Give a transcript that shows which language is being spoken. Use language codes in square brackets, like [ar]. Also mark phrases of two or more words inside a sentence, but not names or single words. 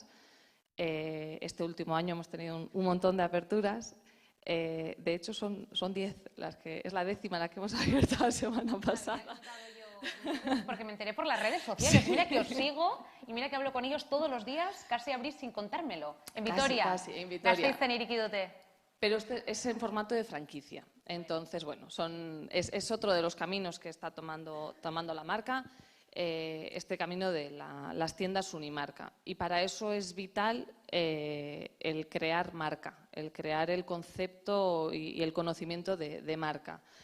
[es] Este último año hemos tenido un montón de aperturas. De hecho, son 10 es la 10ª la que hemos abierto la semana pasada. Porque me enteré por las redes sociales. Sí. Mira que os sigo y mira que hablo con ellos todos los días, casi abrís sin contármelo. En Vitoria. Casi, en Vitoria. [eu] Gasteizen iriki dute. [es] Pero es en formato de franquicia. Entonces, bueno, es otro de los caminos que está tomando la marca, este camino de las tiendas unimarca. Y para eso es vital el crear marca, el crear el concepto y el conocimiento de marca.